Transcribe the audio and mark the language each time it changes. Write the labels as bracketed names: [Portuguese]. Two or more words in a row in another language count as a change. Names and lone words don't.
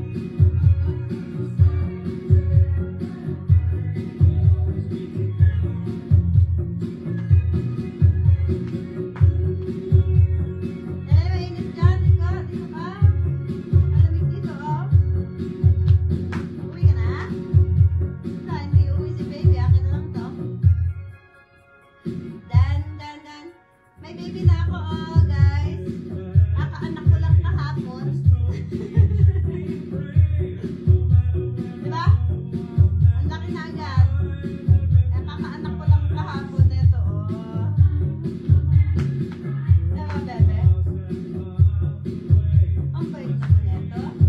[Filipino] Dali, mainit dyan. Dito ka. Dito ka. Malamig dito, oh. Uwi ka na? Wala, hindi uwi si baby. Akin na lang to. Dan, dan, dan. May baby na ako, oh, guys. Kakaanak ko lang kahapon. Diba? Ang laki na agad. Kakaanak ko lang kahapon nito, oh. Diba, bebe? Ang bait mo nito.